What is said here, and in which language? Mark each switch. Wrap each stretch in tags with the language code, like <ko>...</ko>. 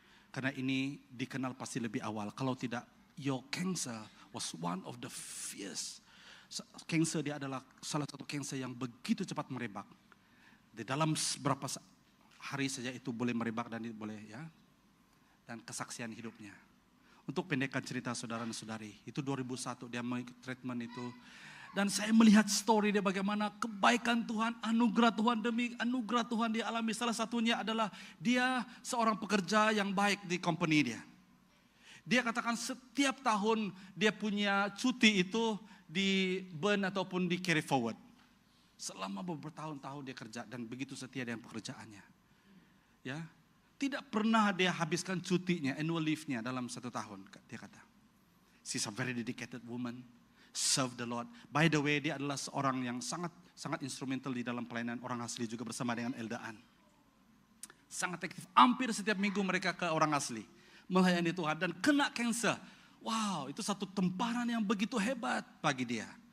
<ms>Karena ini dikenal pasti lebih awal. Kalau tidak,</ms> <en>your cancer was one of the fierce.</en> <ms>Cancer dia adalah salah satu cancer yang begitu cepat merebak. Di dalam beberapa hari saja itu boleh merebak dan boleh ya. Dan kesaksian hidupnya. Untuk pendekkan cerita saudara dan saudari, itu 2001 dia mengikuti treatment itu. Dan saya melihat story dia bagaimana kebaikan Tuhan, anugerah Tuhan demi anugerah Tuhan dia alami. Salah satunya adalah dia seorang pekerja yang baik di company dia. Dia katakan setiap tahun dia punya cuti itu di burn ataupun di carry forward. Selama beberapa tahun-tahun dia kerja dan begitu setia dengan pekerjaannya. Ya, tidak pernah dia habiskan cutinya, annual leave-nya dalam 1 tahun. Dia kata,</ms> <en>she's a very dedicated woman. Serve the Lord. By the way,</en> <ms>dia adalah seorang yang sangat instrumental di dalam pelayanan orang asli juga bersama dengan Eldaan. Sangat aktif. Hampir setiap minggu mereka ke orang asli melayani Tuhan dan kena cancer. Wow, itu satu temparan yang begitu hebat bagi dia.</ms>